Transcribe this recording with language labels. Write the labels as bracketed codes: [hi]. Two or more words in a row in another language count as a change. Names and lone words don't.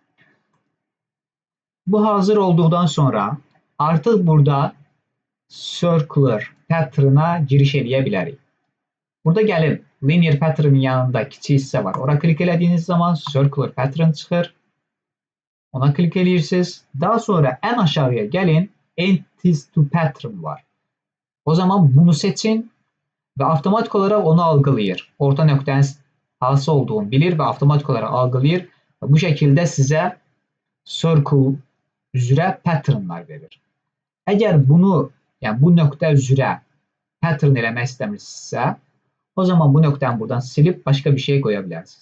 [az] Bu hazır olduqdan sonra artıq burada [en] circular pattern'a [az] giriş eləyə bilərik. Burada gəlin [en] linear pattern'ın [az] yanında kiçik hissə var. Ora klik elədiyiniz zaman [en] circular pattern [az] çıxır. Ona klik eləyirsiniz. Daha sonra ən aşağıya gəlin [en] entities to pattern [az] var. O zaman bunu seçin və avtomatik olaraq onu algılayır. Orta nöqtənin hansı olduğunu bilir və avtomatik olaraq algılayır. Və bu şəkildə sizə circle üzrə patternlar verir. Əgər bunu, yəni bu nöqtə üzrə pattern eləmək istəmirsinizsə, o zaman bu nöqtəni buradan silib başqa bir şey qoya bilərsiniz.